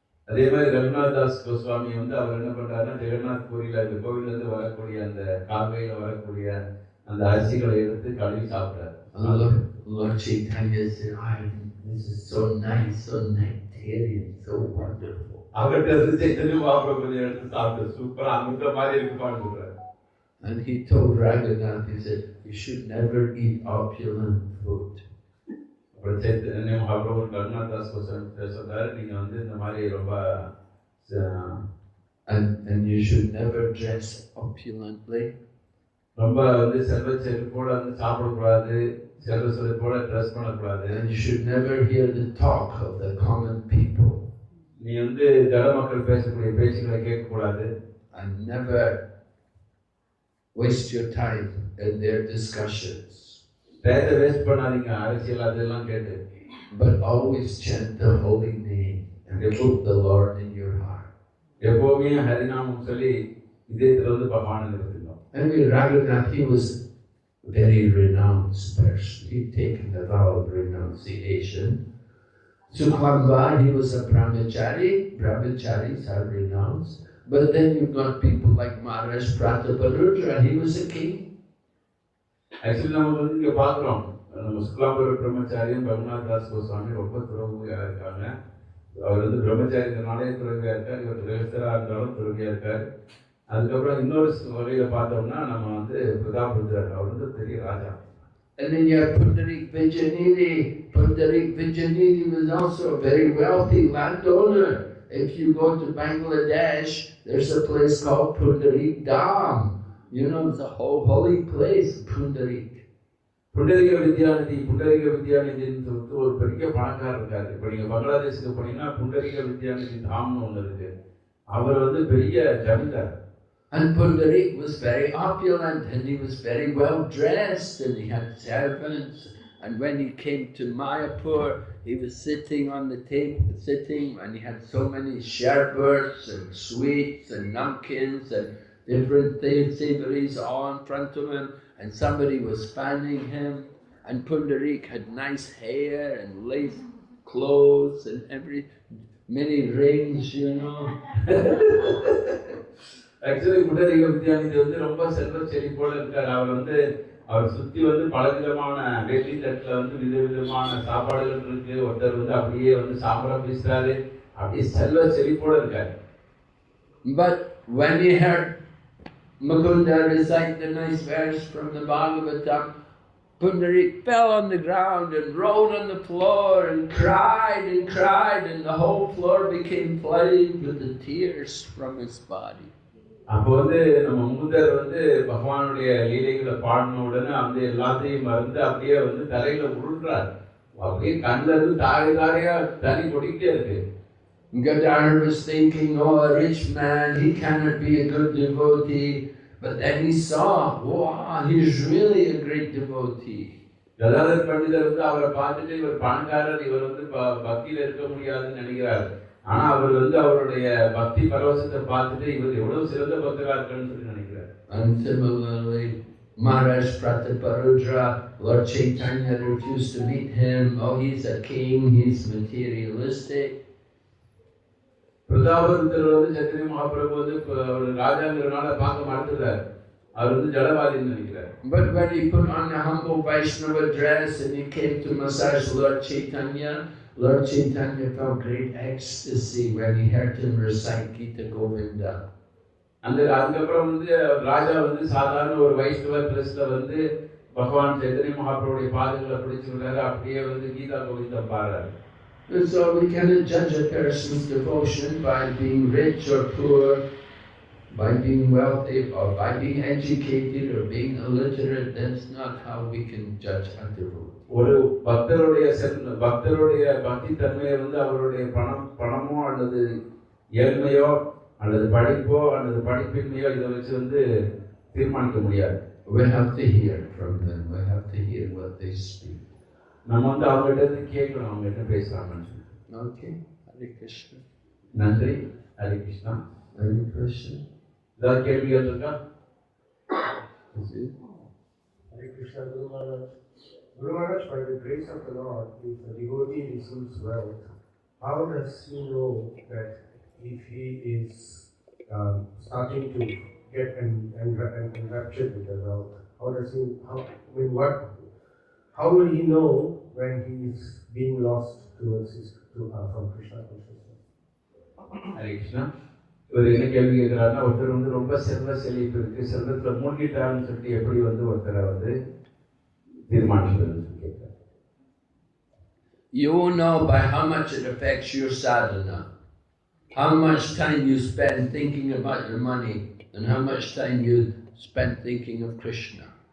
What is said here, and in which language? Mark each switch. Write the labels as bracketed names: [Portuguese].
[Tamil] அதே மாதிரி ரகுநாத் தாஸ் கோஸ்வாமி வந்து அவர் என்ன பண்றாருன்னா, ஜெகநாத் பூரியில இந்த கோவில்ல இருந்து வரக்கூடிய அந்த கால்வையில வரக்கூடிய அந்த அரிசிகளை எடுத்து கழுவி சாப்பிட்டார். [English] Lord Chaitanya said, this is so nice, so nectarian, so wonderful. [Tamil] அவர்கிட்ட இருந்து சைத்தன்ய மகாபிரபு எடுத்து சாப்பிட்டு சூப்பரா அமிர்த மாதிரி இருக்குப்பான்னு சொல்றாரு. [English] And he told Raghunath, he said, you should never eat opulent food. [Tamil] அப்புறம் சைத்தன்ய மகாபிரபு ரகுநாத் தாஸ் கோஸ்வாமி சொல்றாரு, நீங்க வந்து இந்த மாதிரி ரொம்ப [English] and you should never dress opulently. [Tamil] ரொம்ப வந்து செல்வ செழிப்போட வந்து சாப்பிடக்கூடாது, செல்வ செழிப்போட ட்ரெஸ் பண்ணக்கூடாது. [English] And you should never hear the talk of the common people. [Tamil] நீ வந்து ஜட மக்கள் பேசக்கூடிய பேச்சுக்களை கேட்கக்கூடாது. [English] And never waste your time in their discussions. [Tamil] Waste பண்ணாதீங்க அரசியல் அதெல்லாம் கேட்டு. [English] But always chant the holy name and put the Lord in your heart. [Tamil] எப்பவுமே ஹரிநாமம் சொல்லி இதயத்துல வந்து பகவானை நிறுத்தினோம். [English] I mean, Raghunath, he was a very renounced person. He'd taken the vow of renunciation. Sukhangvar, he was a brahmachari. Brahmacharis are renounced. But then you've got people like Maharaj Prataparudra, he was a king. [Tamil] Actually நம்ம வந்து இங்க பாக்குறோம், நம்ம சுக்லாம்பர பிரம்மச்சாரியும் ரகுநாத் தாஸ் கோஸ்வாமி ரொம்ப துறவியா இருக்காங்க. அவர் வந்து பிரம்மச்சாரியனாலே துறவியா இருக்கார், இவர் கிரகஸ்தரா இருந்தாலும் துறவியா இருக்கார். அதுக்கப்புறம் இன்னொரு வகையில பார்த்தோம்னா நம்ம வந்து பிரதாபருத்ரர், அவர் வந்து பெரிய ராஜா. [English] And then you have Pundarik Vijayanidhi. Pundarik Vijayanidhi was also a very wealthy landowner. If you go to Bangladesh, there's a place called Pundarik Dham. You know, it's a whole holy place, Pundarik. [Tamil] புண்டரிக வித்யாநிதின்னு சொல்லிட்டு ஒரு பெரிய பணக்காரர் இருக்காரு. இப்போ நீங்க பங்களாதேஷுக்கு போனீங்கன்னா புண்டரிக வித்யாநிதி தாம்னு ஒன்று இருக்கு. அவர் வந்து பெரிய ஜமீன்தார். [English] And Pundarik was very opulent and he was very well dressed and he had servants. And when he came to Mayapur, he was sitting on the table, and he had so many sherbets and sweets and namkins and different savories all in front of him. And somebody was fanning him. And Pundarik had nice hair and lace clothes and many rings, you know. [Tamil] Actually புண்டரிக Vidyanidhi வந்து ரொம்ப செல்வ செழிப்போட இருக்காரு. அவர் சுத்தி வந்து பலவிதமான வேட்டி தட்டுல வந்து விதவிதமான சாப்பாடுகள் இருக்கு. ஒருத்தர் வந்து அப்படியே வந்து சாம்பரம் பேசுறாரு, அப்படியே செல்வ செழிப்போட இருக்காரு. [English] But when he heard Mukunda recite the nice verse from the Bhagavatam, Pundarik fell on the ground and rolled on the floor and cried, and the whole floor became flooded with the tears from his body. [Tamil] அப்போ வந்து நம்ம முகுந்தர் வந்து பகவானுடைய லீலைகளை பாடின உடனே அந்த எல்லாத்தையும் மறந்து அப்படியே வந்து தலையில உருள்றார். அப்படியே கண்ணில் இருந்து தாரையா தண்ணி கொடிக்கிட்டே இருக்கு. [English] Gadadhar was thinking, oh, a rich man, he cannot be a good devotee. But then he saw, wow, he's really a great devotee. [Tamil] Gadadhar பண்டிதர் வந்து அவரை பார்த்துட்டு இவர் பணக்காரர், இவர் வந்து பக்தியில இருக்க முடியாதுன்னு நினைக்கிறார். ஆனா அவர் வந்து அவருடைய பக்தி பரவசத்தை பார்த்துட்டு இவர் எவ்வளவு சிறந்த பக்தரா இருக்கான்னு சொல்லி நினைக்கிறார். [English] And similarly, Maharaj Prataparudra, Lord Chaitanya refused to meet him. Oh, he's a king, he's materialistic. [Tamil] பிரதாபருத்தர் வந்து சைத்தன்ய மகாபிரபு வந்து ராஜாங்கிறனால பார்க்க மறந்துடுறார். அவர் வந்து ஜடவாதின்னு நினைக்கிறார். [English] But when he put on a humble Vaishnava dress and he came to massage Lord Chaitanya felt great ecstasy when he heard him recite Gita Govinda. [Tamil] அதுக்கப்புறம் வந்து ராஜா வந்து சாதாரண ஒரு வைஷ்ணவ ட்ரெஸ்ல வந்து பகவான் சைத்தன்ய மகாபிரபுடைய பாதங்களை பிடிச்சிருக்காரு, அப்படியே வந்து கீதா கோவிந்தம் பாடுறாரு. [English] And so we cannot judge a person's devotion by being rich or poor, by being wealthy or by being educated or being illiterate. That's not how we can judge a devotee. [Tamil] ஒரு பக்தருடைய பக்தி தன்மையை வந்து அவருடைய பணமோ அல்லது ஏழ்மையோ அல்லது படிப்போ அல்லது படிப்பின்மையோ இதை வச்சு வந்து தீர்மானிக்க முடியாது. [English] We have to hear from them. We have to hear what they speak. [Tamil] நம்ம வந்து அவங்ககிட்ட இருந்து கேட்கணும், அவங்க கிட்ட பேசலாம்னு சொல்லி. [English] Okay. Hare Krishna. [Tamil] நன்றி. ஹரே கிருஷ்ணா. [Sanskrit] Hare Krishna. [Tamil] ஏதாவது கேள்விகள் இருக்கா? [Sanskrit] Hare Krishna. [English] Guru Maharaj, by the grace of the Lord, if a devotee receives wealth, how does he know that if he is starting to get enraptured with the wealth? How will he know when he is being lost from Krishna consciousness? [Sanskrit] Hare Krishna. [Tamil] இவர் என்ன கேள்வி கேட்கிறாருன்னா, ஒருத்தர் வந்து ரொம்ப செல்வ செழிப்பு இருக்கு, செல்வத்துல மூழ்கிட்டாருன்னு சொல்லிட்டு எப்படி வந்து ஒருத்தரை வந்து தீர்மானிக்கிறதுன்னு சொல்லி கேட்கிறார். [English] You will know by how much it affects your sadhana, how much time you spend thinking about your money, and how much time you spend thinking of Krishna.